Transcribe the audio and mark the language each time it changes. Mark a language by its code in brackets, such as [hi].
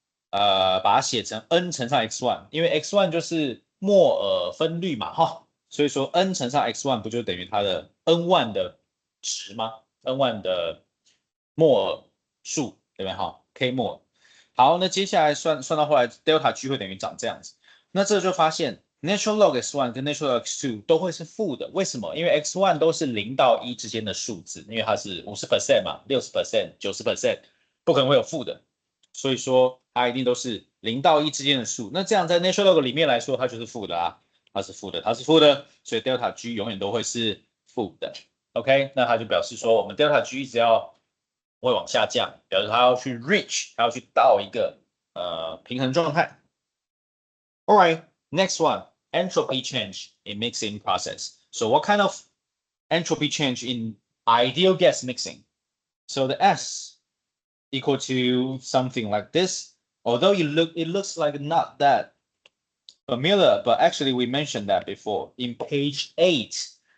[zh] 把它写成 N 乘上 X1， 因为 X1 就是摩尔分率嘛所以说 N 乘上 X1 不就等于它的 N1 的值吗 ？N1 的摩尔数，对不对K 摩尔。好，那接下来算到后来 delta G 会等于长这样子。那这就发现 natural log x1 跟 natural log x2 都会是负的，为什么？因为 x1 都是0到1之间的数字，因为它是50% 嘛，60%、90%，不可能会有负的，所以说它一定都是0到1之间的数。那这样在 natural log 里面来说，它就是负的啊，它是负的，它是负的，所以 delta G 永远都会是负的。 OK， 那它就表示说我们 delta G 只要会往下降，表示它要去 reach， 它要去到一个平衡状态。 [en] All right, next one, entropy change in mixing process. So what kind of entropy change in ideal gas mixing? So the S equal to something like this. Although it looks like not that familiar, but actually we mentioned that before in page 8.